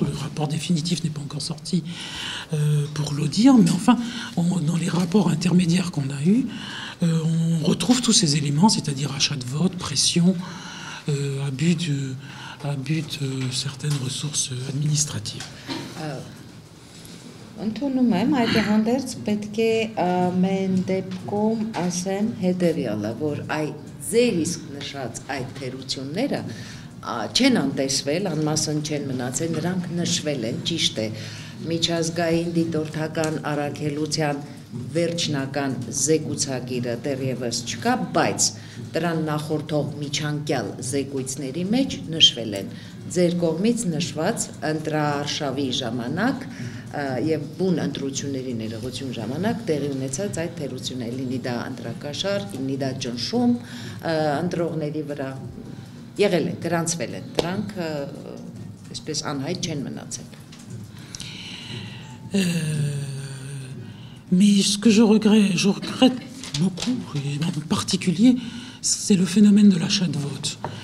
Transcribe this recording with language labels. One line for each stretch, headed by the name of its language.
French: Le rapport définitif n'est pas encore sorti pour le dire, mais enfin, dans les rapports intermédiaires qu'on a eus, on retrouve tous ces éléments, c'est-à-dire achat de vote, pression, abus de certaines ressources administratives.
Armenian: Ընդունում եմ, այդուհանդերձ պետք է ամեն դեպքում ասեմ հետևյալը, որ ձեր իսկ նշած այդ թերությունները չեն անտեսվել, անմասն չեն մնացել, նրանք նշվել են, ճիշտ է, միջազգային դիտորդական առաքելության վերջնական զեկուցագիրը դեռևս չկա, բայց դրան նախորդող միջանկյալ զեկույցների մեջ նշվել են ձեր կողմից նշված ընտրարշավի ժամանակ եւ բուն ընտրությունների ներողություն ժամանակ տեղի ունեցած այդ թերությունները, լինի դա ընտրակաշառք, լինի դա ճնշում ընտրողների վրա եղել են, գրանցվել են, դրանք այսպես անհայտ չեն մնացել.
French: Mais ce que je regrette beaucoup, et en particulier, c'est le phénomène de l'achat de vote.